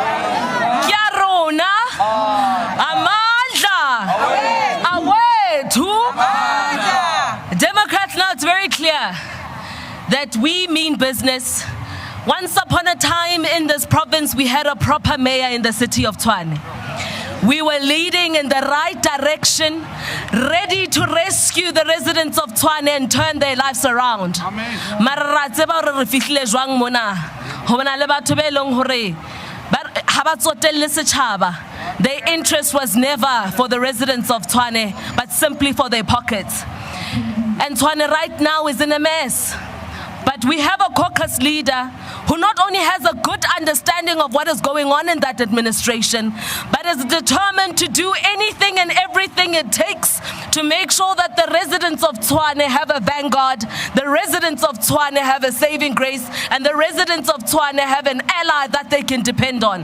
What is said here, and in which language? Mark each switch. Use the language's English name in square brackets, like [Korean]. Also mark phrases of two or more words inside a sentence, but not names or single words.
[English] Two that we mean business. Once upon a time in this province, we had a proper mayor in the city of Tshwane. We were leading in the right direction, ready to rescue the residents of Tshwane and turn their lives around. [Southern Sotho] Mara ra tseba hore re fihlile jwang mona. Ho bana le batho be leng hore ha ba tsotelle setjhaba. [English] Their interest was never for the residents of Tshwane, but simply for their pockets. And Tshwane right now is in a mess. But we have a caucus leader who not only has a good understanding of what is going on in that administration, but is determined to do anything and everything it takes to make sure that the residents of Tshwane have a vanguard, the residents of Tshwane have a saving grace, and the residents of Tshwane have an ally that they can depend on.